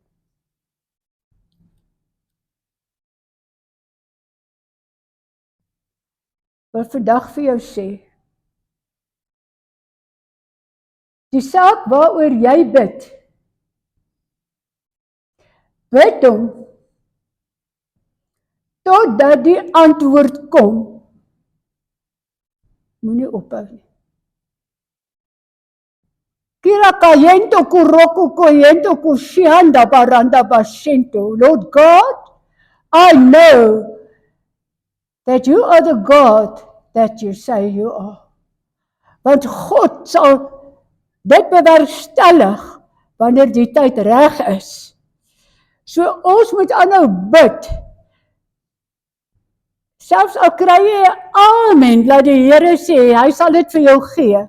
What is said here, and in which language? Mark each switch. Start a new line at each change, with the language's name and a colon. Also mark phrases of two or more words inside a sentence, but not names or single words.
Afrikaans: Wat vandag vir jou sê, die saak waaroor jy bid hom, totdat die antwoord kom. Moenie ophou nie. Kira kayento kuroko koyento kushianda baranda bashento.
English: Lord God, I know that you are the God that you say you are.
Afrikaans: Want God sal dit bewerkstellig wanneer die tyd reg is. So ons moet aanhou bid. Selfs al kry jy 'n amen, laat die Here sê, hy sal dit vir jou gee.